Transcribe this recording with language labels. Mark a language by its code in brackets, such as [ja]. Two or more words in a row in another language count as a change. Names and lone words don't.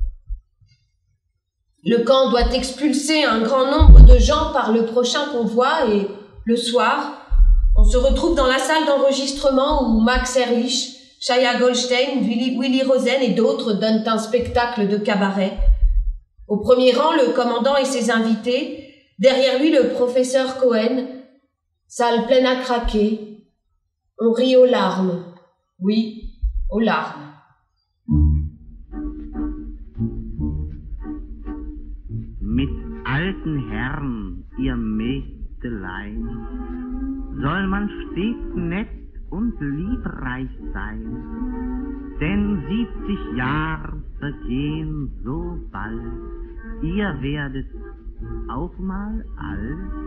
[fr] Le camp doit expulser un grand nombre de gens par le prochain convoi et, le soir, on se retrouve dans la salle d'enregistrement où Max Ehrlich, Shaya Goldstein, Willy Rosen et d'autres donnent un spectacle de cabaret. Au premier rang, le commandant et ses invités, derrière lui le professeur Cohen, salle pleine à craquer. On rit aux larmes, oui, aux larmes. [de] Mit alten Herren, ihr Mägdelein, soll man stets nett und liebreich sein, denn 70 Jahre vergehen so bald, ihr werdet auch mal alt.